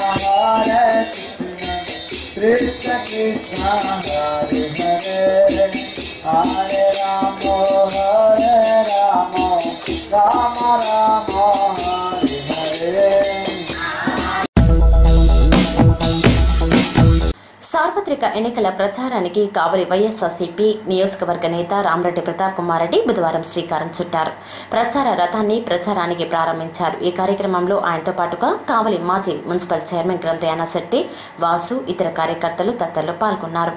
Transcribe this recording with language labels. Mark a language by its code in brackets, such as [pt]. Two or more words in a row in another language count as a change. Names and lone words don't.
[sa] Krishna Krishna Hare Hare Hare Rama Hare Rama Rama Rama Hare Hare. [te] సార్వత్రిక సార్వత్రిక ఎన్నికల ప్రచారానికి కావలి వైఎస్ఆర్సీపీ నియోజకవర్గ నేత రామరెడ్డి ప్రతాప్ కుమార్ రెడ్డి బుధవారం శ్రీకారం చుట్టారు. ప్రచార రథాన్ని ప్రచారానికి ప్రారంభించారు. ఈ కార్యక్రమంలో ఆయనతో పాటుగా కావలి మాజీ మున్సిపల్ చైర్మన్ గ్రంథి యానాశెట్టి, వాసు, ఇతర కార్యకర్తలు తదితరులు పాల్గొన్నారు.